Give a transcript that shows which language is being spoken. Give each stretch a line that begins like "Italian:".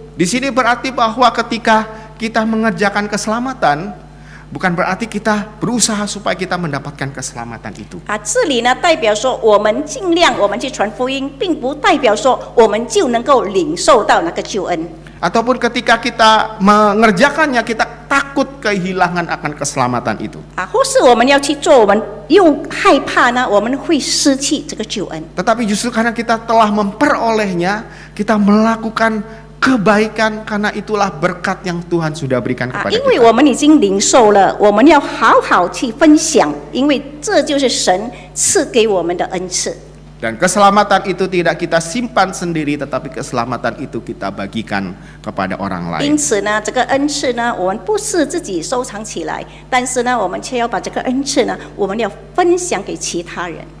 Indonesian: Di sini berarti bahwa ketika kita mengerjakan keselamatan, bukan berarti kita berusaha supaya kita mendapatkan keselamatan itu.
Chinese: 这里呢代表说我们尽量我们去传福音，并不代表说我们就能够领受到那个救恩。
Indonesian: Ataupun ketika kita mengerjakannya, kita takut kehilangan akan keselamatan itu.
Chinese: 或是我们要去做，我们又害怕呢，我们会失去这个救恩。
Indonesian: Tetapi justru karena kita telah memperolehnya, kita melakukan kebaikan, karena itulah berkat yang Tuhan sudah berikan kepada
Chinese: 因为
Indonesian: kita.
Chinese: 我们已经领受了，我们要好好去分享，因为这就是神赐给我们的恩赐。
Indonesian: Dan keselamatan itu tidak kita simpan sendiri, tetapi keselamatan itu kita bagikan kepada orang
Chinese: 因
Indonesian: lain.
Chinese: 此呢，这个恩赐呢，我们不是自己收藏起来，但是呢，我们却要把这个恩赐呢，我们要分享给其他人。